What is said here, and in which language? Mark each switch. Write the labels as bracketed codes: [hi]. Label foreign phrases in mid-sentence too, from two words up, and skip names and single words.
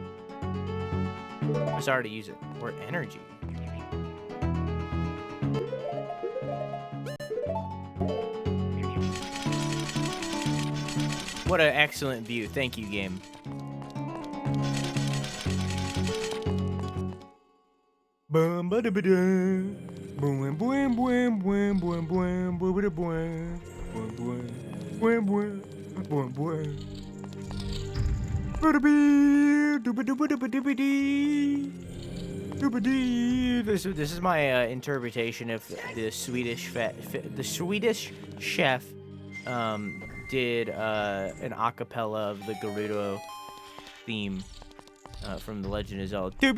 [en] It's hard to use it. Or energy. What an excellent view. Thank you, game. Boom, ba da ba da. Boom, boom, boom, boom, boom, boom, boom, boom, boom, boom, boom, boom, boom, boom. This is my interpretation of the Swedish chef did an acapella of the Gerudo theme from The Legend of Zelda.